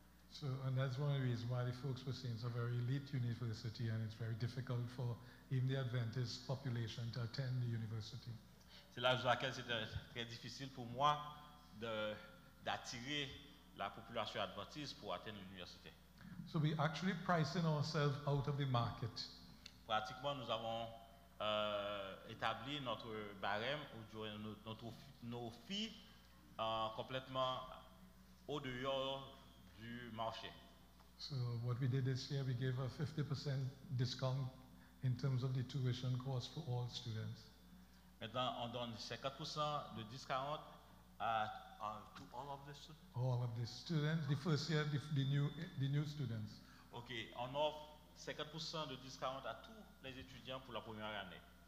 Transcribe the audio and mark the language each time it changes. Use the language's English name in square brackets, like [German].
[English] So, and that's one of the reasons why the folks were saying it's a very elite university and it's very difficult for even the Adventist population to attend the university. [French] C'est là pour laquelle c'était très difficile pour moi d'attirer la population adventiste pour atteindre l'université. [English] So we actually pricing ourselves out of the market. [French] Pratiquement, nous avons établi notre barème ou nos filles complètement au dehors du marché. [English] So what we did this year, we gave a 50% discount in terms of the tuition cost for all students. [French] Maintenant, on donne 50% de discount [English] to all of the students. All of the students, the first year, the new students. [French] OK, on offre 50% de discount à tous les étudiants pour la première année.